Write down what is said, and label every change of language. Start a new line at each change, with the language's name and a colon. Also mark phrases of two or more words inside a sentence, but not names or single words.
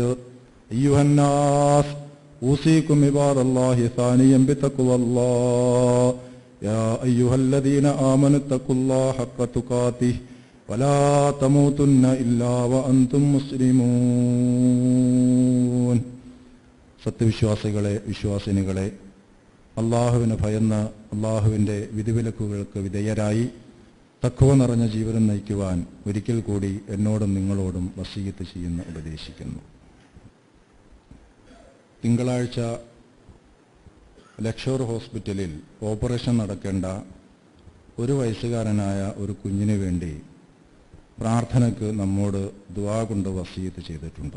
Arabic: أيها الناس أوصيكم عباد الله ثانيا بتقوى الله. يا أيها الذين آمنوا اتقوا الله حق تقاته ولا تموتن إلا وأنتم مسلمون.
Malayalam: സത്യവിശ്വാസികളെ, വിശ്വാസിനികളെ, അള്ളാഹുവിന് ഭയന്ന് അള്ളാഹുവിൻ്റെ വിധിവിലക്കുകൾക്ക് വിധേയരായി തഖ്വ നിറഞ്ഞ ജീവിതം നയിക്കുവാൻ ഒരിക്കൽ കൂടി എന്നോടും നിങ്ങളോടും വസീയത്ത് ചെയ്യുന്നു, ഉപദേശിക്കുന്നു. തിങ്കളാഴ്ച ലക്ഷോർ ഹോസ്പിറ്റലിൽ ഓപ്പറേഷൻ നടക്കേണ്ട 1 വയസ്സുകാരനായ ഒരു കുഞ്ഞിന് വേണ്ടി പ്രാർത്ഥനയ്ക്ക് നമ്മോട് ദുആ കൊണ്ട് വസീയത്ത് ചെയ്തിട്ടുണ്ട്.